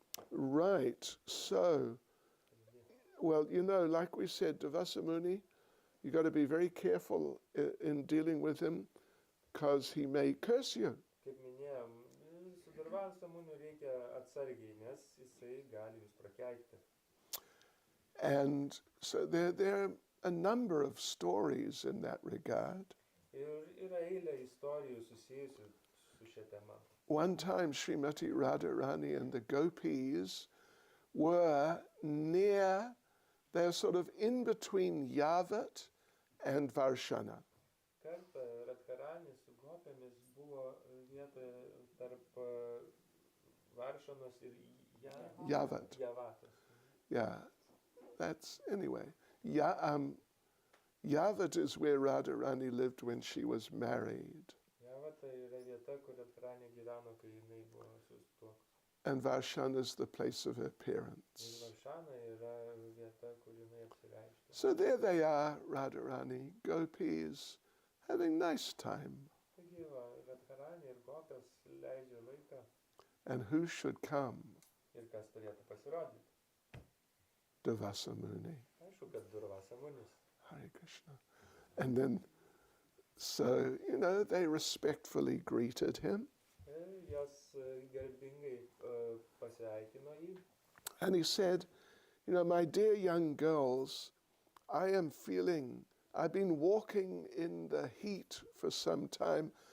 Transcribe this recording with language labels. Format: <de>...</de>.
<en>Right, so, well, you know, like we said, Durvasa Muni, you got to be very careful in dealing with him because he may curse you.</en> <lt>Kaip minėjom, su Durvasa Muniu reikia atsargiai, nes jisai gali jūs prakeikti.</lt> <en>And so there are a number of stories in that regard.</en> <lt>Ir yra eilė istorijų susijusių su šia tema.</lt> <en>One time Srimati Radharani and the gopis were near, they're sort of in between Yavat and Varshana.</en> <lt>Kartą Radharani su gopėmis buvo vietoje tarp Varšanos ir</lt> <en>Yavat.</en> <lt>Javatos.</lt> <en>Yeah, that's anyway. Yavat is where Radharani lived when she was married.</en> <lt>Javata yra vieta, kur Radharani gyveno, kai jinai buvo susituokus.</lt> <en>And Varshana is the place of her parents.</en> <lt>Ir Varšana yra vieta, kur jinai apsireiškė.</lt> <en>So there they are, Radharani, gopis, having nice time.</en> <lt>Taigi, Radharani ir gopės leidžia laiką.</lt> <en>And who should come?</en> <lt>Ir kas turėtų pasirodyti?</lt> <en>Durvasa Muni.</en> <lt>Aišku, kad Durvasa Munis.</lt> <sa>Hare Krishna.</sa> <en>And then, so, you know, they respectfully greeted him.</en> <lt>Jos garbingai pasveikino jį.</lt> <en>And he said, you know, my dear young girls, I've been walking in the heat for some time.</en>